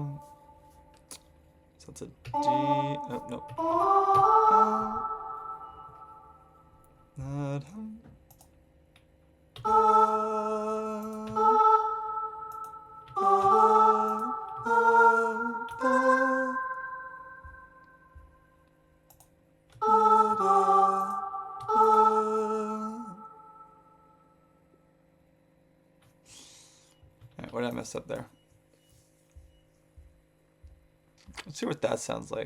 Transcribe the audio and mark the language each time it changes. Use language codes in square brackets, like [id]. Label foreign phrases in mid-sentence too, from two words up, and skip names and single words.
[en] So that's a D. Oh, no. Ba-dum, ba, ba, ba, Alright, what did I mess up there? Let's see what that sounds like.